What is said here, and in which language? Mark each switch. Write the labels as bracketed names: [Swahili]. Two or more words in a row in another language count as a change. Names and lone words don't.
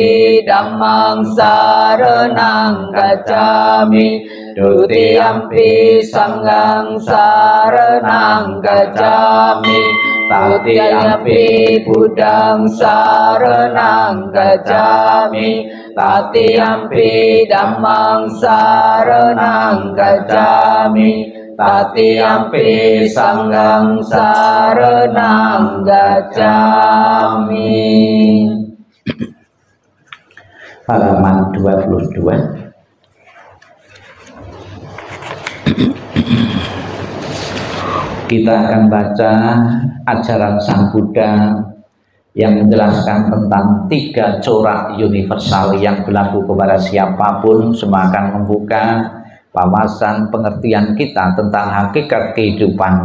[Pali] Dhammang saranang gacchami, Dutiyampi Sanghang saranang gacchami, Tatiyampi Buddhang saranang gacchami, Tatiyampi Dhammang saranang gacchami, Tatiyampi Sanghang saranang gacchami. [Indonesian] Halaman 22. Kita akan baca ajaran Sang Buddha yang menjelaskan tentang 3 corak universal yang berlaku kepada siapapun, semua akan membuka wawasan pengertian kita tentang hakikat kehidupan.